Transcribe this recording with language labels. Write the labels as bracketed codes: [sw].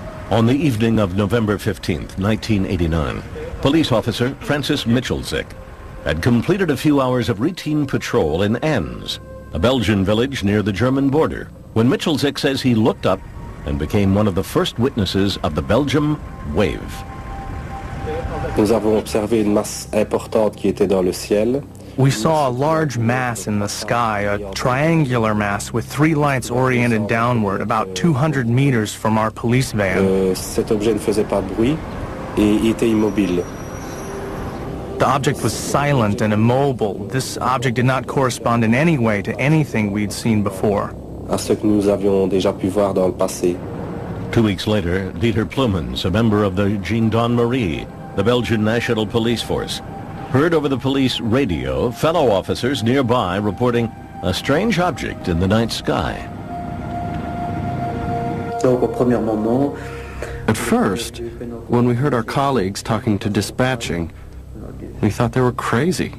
[en] On the evening of November 15th, 1989, police officer Francis Michelzik had completed a few hours of routine patrol in Enns, a Belgian village near the German border, when Michelzik says he looked up and became one of the first witnesses of the Belgium wave. [fr] Nous avons observé une masse importante qui était dans le ciel. [en] We saw a large mass in the sky, a triangular mass with three lights oriented downward, about 200 meters from our police van. [fr] Cet objet ne faisait pas de bruit et il était immobile. [en] The object was silent and immobile. This object did not correspond in any way to anything we'd seen before. [fr] À ce que nous avions déjà pu voir dans le passé. [en] 2 weeks later, Dieter Plumens, a member of the Gendarmerie, the Belgian National Police Force, heard over the police radio fellow officers nearby reporting a strange object in the night sky. At first, when we heard our colleagues talking to dispatching, we thought they were crazy.